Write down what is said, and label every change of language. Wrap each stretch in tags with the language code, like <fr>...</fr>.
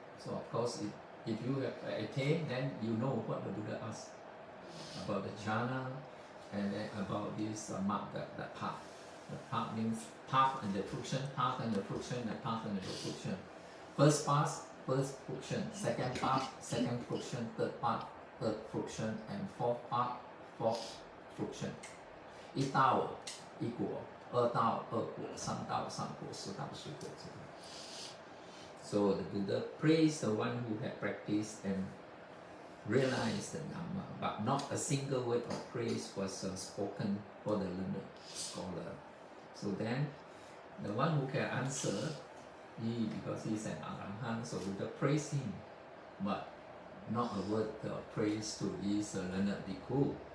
<en>So of course, if you have attained, then you know what the Buddha asked about the jhana and then about this magga, the path. The path means path and the friction, path and the friction, and path and the friction. First path, first friction, second path, second friction, third path, third friction, and fourth path, fourth friction.</en> <zh>一道一果，二道二果，三道三果，四道四果。</zh> <en>So the Buddha praised the one who had practiced and realized the Dhamma, but not a single word of praise was spoken for the learned scholar. So then, the one who can answer, because he's an Arahant, so Buddha praised him, but not a word of praise to this learned bhikkhu.</en>